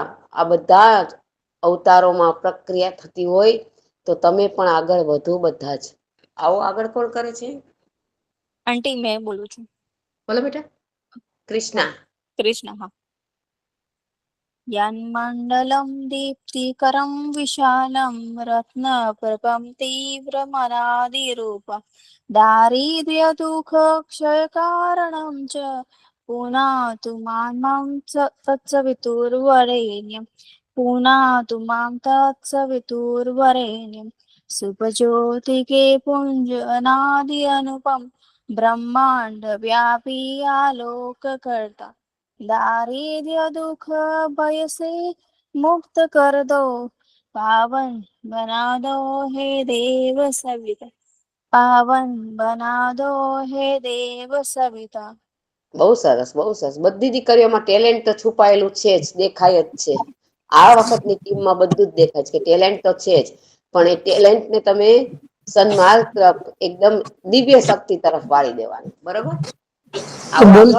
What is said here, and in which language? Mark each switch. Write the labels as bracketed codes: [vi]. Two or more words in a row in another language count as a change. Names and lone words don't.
[gu] આ બધા જ અવતારોમાં પ્રક્રિયા થતી હોય, તો તમે પણ આગળ વધો બધા જ. આવો આગળ કોણ કરે છે? આંટી મેં બોલું છું. બોલો બેટા. કૃષ્ણા. કૃષ્ણ. હા. [sa] યન્મण्डलं दीप्तिकरं विशालं रत्नप्रभं तीव्रमनादिरूपं दारिद्र्यदुःखक्षयकारणं च पुनातु मां तत्सवितुर्वरेण्यं, पुनातु मां तत्सवितुर्वरेण्यं. [hi] सुभज्योतिके पुञ्ज अनादि अनुपम ब्रह्मांड व्यापी आलोककर्ता, दारिद्र्य दुख भय से मुक्त कर दो, पावन बना दो हे देव सविता, पावन बना दो हे देव सविता. [gu] બહુ સરસ, બહુ સરસ. બધી દીકરીઓમાં ટેલેન્ટ તો છુપાયેલું છે જ, દેખાય જ છે. આ વખતની ટીમમાં બધું જ દેખાય છે કે ટેલેન્ટ તો છે જ, પણ એ ટેલેન્ટને તમે સન્માર્ગ તરફ, એકદમ દિવ્ય શક્તિ તરફ વાળી દેવાનું. બરોબર? આવો આગળ.